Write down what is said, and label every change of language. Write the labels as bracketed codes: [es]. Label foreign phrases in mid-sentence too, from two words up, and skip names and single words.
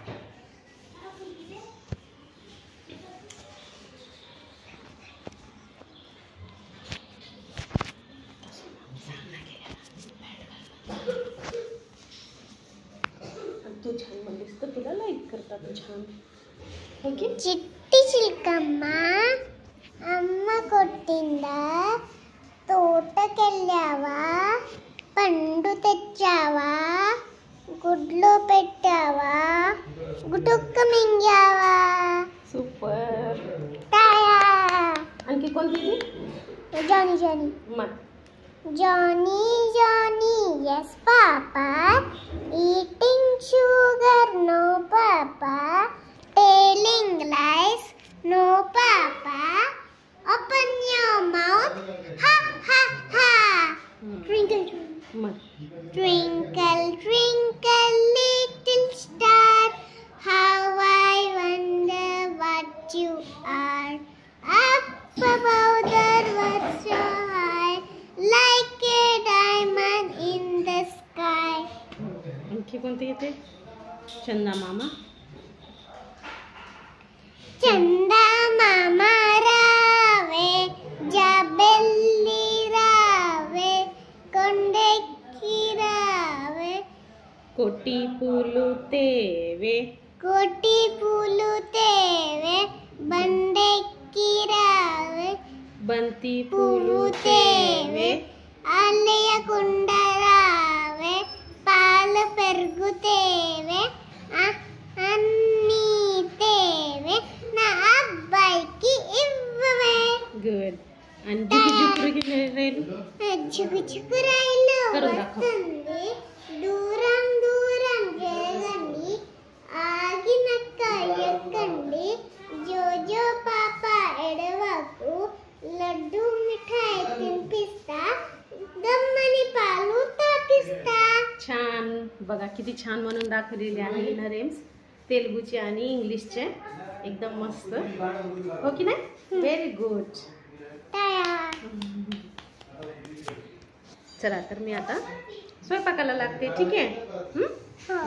[mr] तू छान म्हणलीस तर तुला लाईक करतात छान। ओके, [te] చిట్టి చిలకమ్మా అమ్మ కొట్టింద తోటకెళ్ళావా పండు తెచ్చావా గుడ్లో పెట్టావా గుటుక్క మింగావా। [mr] सुपर। टाया। आणखी कोणती ती? जॉनी जॉनी म्हण। [en] Johnny, Johnny, yes papa, eating sugar, no papa, telling lies, no papa, open your mouth, ha ha ha, twinkle [mr] म्हण। [en] twinkle twinkle little star, how I wonder what you are, up above the world so high, like a diamond in the sky. [mr] आणखी कोणती येते? चंदा मामा। [te] చందమామ రావే జాబిల్లి రావే కొండెక్కి రావే కోటి పూలు తేవే కోటి పూలు తేవే బండెక్కి రావే बंती పువ్వు తేవే ఆలయకుండ రావే పాలు పెరుగు తేవే అన్నీ తేవే నా అబ్బాయికి ఇవ్వవే। [mr] गुड। आणि [te] చుకుచుకు రైలు చుకు చుకు రైలు [mr] करून दाखव। [te] వస్తుంది దూరం దూరం జరగండి ఆగినక్క ఎక్కండి జోజో పాప ఎడవకు లడ్డు మిఠాయి తినిపిస్తా గమ్మని పాలు తాపిస్తా। [mr] छान, बघा किती छान म्हणून दाखवलेले आहे ना रेम्स, तेलुगूचे आणि इंग्लिशचे। एकदम मस्त, हो की नाही? [en] very good. [mr] चला तर मी आता स्वयंपाकाला लागते, ठीक आहे?